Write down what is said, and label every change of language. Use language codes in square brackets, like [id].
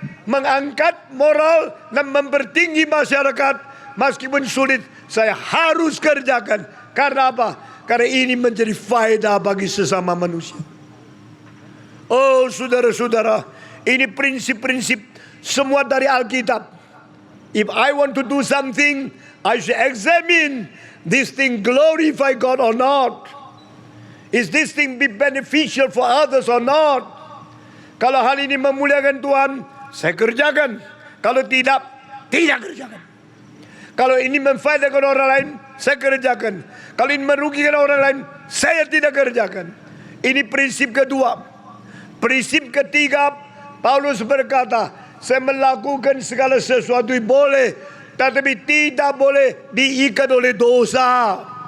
[id] mengangkat moral dan mempertinggi masyarakat. Meskipun sulit, saya harus kerjakan. Karena apa? Karena ini menjadi faedah bagi sesama manusia. Oh saudara-saudara, ini prinsip-prinsip semua dari Alkitab. [en] If I want to do something, I should examine this thing glorify God or not. Is this thing be beneficial for others or not? [id] Kalau hal ini memuliakan Tuhan, saya kerjakan. Kalau tidak, tidak kerjakan. Kalau ini memfaedakan orang lain, saya kerjakan. Kalau ini merugikan orang lain, saya tidak kerjakan. Ini prinsip kedua. Prinsip ketiga, Paulus berkata, saya melakukan segala sesuatu yang boleh, tetapi tidak boleh diikat oleh dosa.